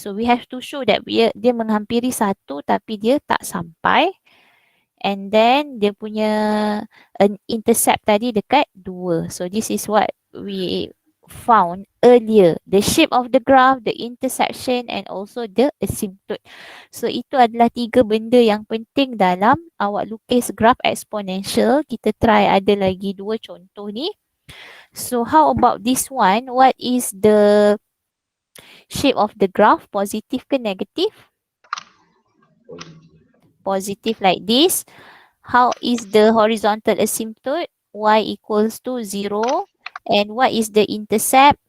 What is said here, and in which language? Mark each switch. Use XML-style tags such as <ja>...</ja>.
<en>So we have to show that</en> <ms>dia menghampiri satu tapi dia tak sampai.</ms> <en>And then</en> <ms>dia punya intercept tadi dekat 2.</ms> <en>So this is what we found earlier. The shape of the graph, the intersection and also the asymptote.</en> <ms>So itu adalah 3 benda yang penting dalam awak lukis graph exponential. Kita try ada lagi 2 contoh ni.</ms> <en>So how about this one? What is the shape of the graph?</en> <ms>Positive ke negative?</ms> <en>Positive like this. How is the horizontal asymptote? Y equals to 0. And what is the intercept?</en>